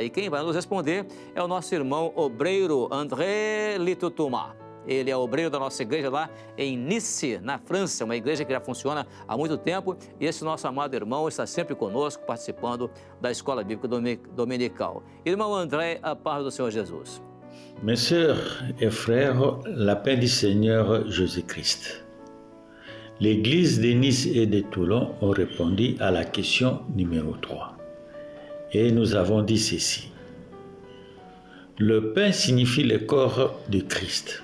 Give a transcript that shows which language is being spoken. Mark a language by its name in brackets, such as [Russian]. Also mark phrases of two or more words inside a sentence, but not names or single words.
[Portuguese] E quem vai nos responder é o nosso irmão obreiro André Litutuma. Ele é obreiro da nossa igreja lá em Nice, na França, uma igreja que já funciona há muito tempo. E esse nosso amado irmão está sempre conosco, participando da Escola Bíblica Dominical. Irmão André, a paz do Senhor Jesus. [French] Mes sœurs et frères, la paix du Seigneur Jésus-Christ. L'église de Nice et de Toulon ont répondu à la question numéro 3. Et nous avons dit ceci. Le pain signifie le corps de Christ.